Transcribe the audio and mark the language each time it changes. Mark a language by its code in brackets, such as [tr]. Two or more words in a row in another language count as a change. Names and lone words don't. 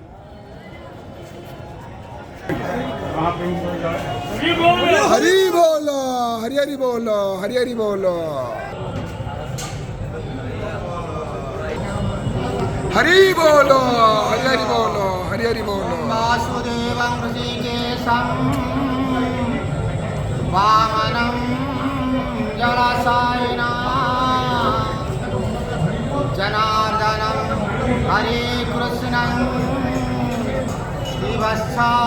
[bn] হরি বল, হরি হরি বল, হরি হরি বল, হরি বল, হরি হরি বল, হরি হরি বল। [sa] वासुदेवं ऋषिकेशं वामनं जलाशयेन जनार्दनं हरे कृष्णं श्रीवत्सा